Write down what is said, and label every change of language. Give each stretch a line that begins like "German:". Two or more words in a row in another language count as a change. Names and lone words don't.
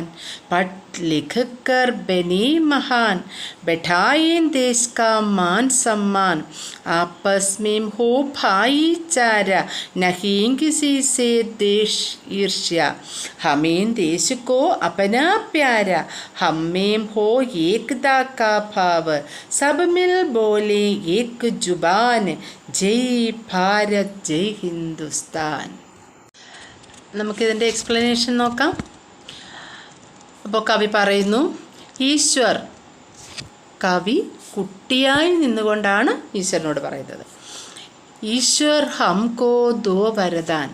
Hindi: पढ़ लिख कर बने महान, बैठाए देश का मान सम्मान, आपस में हो भाईचारा, नहीं किसी से देश ईर्ष्या, हमें देश को अपना प्यारा, हमें हो एकता का भाव, सब मिल बोले एक जुबान, जय भारत जय हिंदुस्तान.
Malayalam: നമുക്കിതിൻ്റെ എക്സ്പ്ലനേഷൻ നോക്കാം. അപ്പോൾ കവി പറയുന്നു, ഈശ്വർ, കവി കുട്ടിയായി നിന്നുകൊണ്ടാണ് ഈശ്വരനോട് പറയുന്നത്.
Hindi: ईश्वर हमको दो वरदान.